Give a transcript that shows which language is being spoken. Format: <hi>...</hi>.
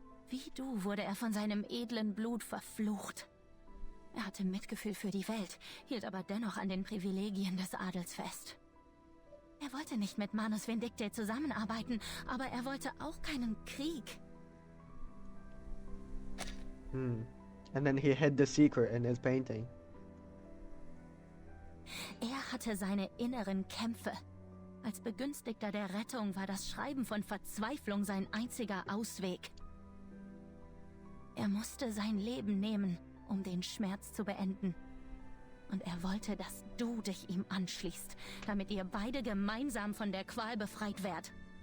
<de>Wie du wurde er von seinem edlen Blut verflucht. Er hatte Mitgefühl für die Welt, hielt aber dennoch an den Privilegien des Adels fest. Er wollte nicht mit Manus Vindictae zusammenarbeiten, aber er wollte auch keinen Krieg.</de> <en>And then he hid the secret in his painting.</en> <de>Er hatte seine inneren Kämpfe. Als Begünstigter der Rettung war das Schreiben von Verzweiflung sein einziger Ausweg. Er musste sein Leben nehmen, um den Schmerz zu beenden. Und er wollte, dass du dich ihm anschließt, damit ihr beide gemeinsam von der Qual befreit werdet.</de>